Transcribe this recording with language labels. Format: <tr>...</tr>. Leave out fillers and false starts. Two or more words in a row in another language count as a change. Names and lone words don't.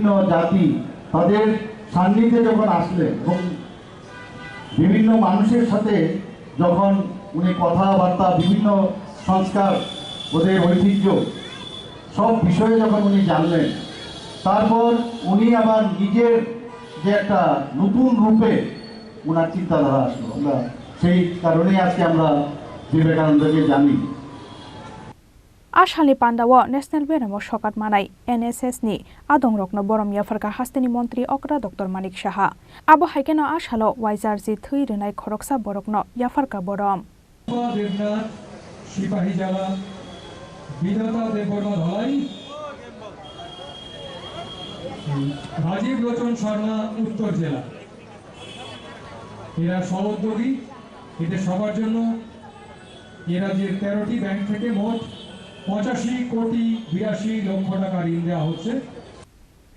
<bn>জাতি তাদের সান্নিধ্যে যখন আসলেন এবং বিভিন্ন মানুষের সাথে যখন উনি কথাবার্তা বিভিন্ন সংস্কার ওদের ঐতিহ্য সব বিষয়ে যখন উনি জানলেন তারপর উনি আবার নিজের যে একটা নতুন রূপে ওনার চিন্তাধারা আসলো আমরা সেই কারণেই আজকে আমরা বিবেকানন্দকে জানি</bn> <trp>Ashali Pandawa National Beramo Shokat Manai NSS ni Adong Rokno Borom Yafarka Hastani Mantri Okra Dr Manik Saha Abo Haikeno Ashalo Waizarji Thui Renai Khoroksa Borokno Yafarka Borom</trp> <bn>সিপাহী জেলা বিধাতা দেববর্মা ধলাই রাজীব লোচন শর্মা উত্তর জেলা এরা সহোদ্যোগী এদের সবার জন্য এরা যে 13টি ব্যাংক থেকে মোট 85 কোটি 82 লক্ষ টাকা ঋণ দেওয়া হচ্ছে</bn>